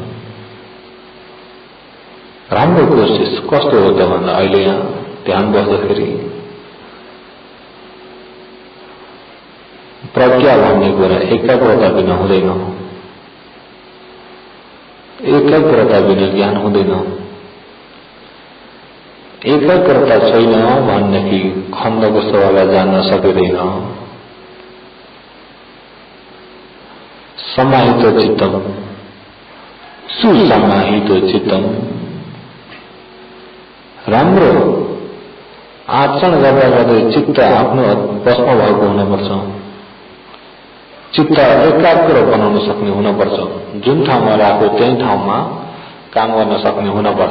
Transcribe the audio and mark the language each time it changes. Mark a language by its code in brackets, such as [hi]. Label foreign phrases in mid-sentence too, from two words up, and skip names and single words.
[ne] राम्रो कोसिस कस्तो हो त भन्दा अहिले यहाँ ध्यान बस्दाखेरि प्रज्ञा भन्ने कुरा एकाग्रता बिना हुँदैन, एकाग्रता बिना ज्ञान हुँदैन। एकाग्रता छैन भनेदेखि खण्डको सभालाई जान्न सकिँदैन। [pi] समाहित चित्तम सुसमाहित चित्तम, [ne] राम्रो आचरण गर्दा गर्दै चित्त आफ्नो बसमा भएको हुनुपर्छ। चित्त एकाग्र बनाउन सक्ने हुनुपर्छ। जुन ठाउँमा राख्यो त्यही ठाउँमा काम गर्न सक्ने हुनुपर्छ।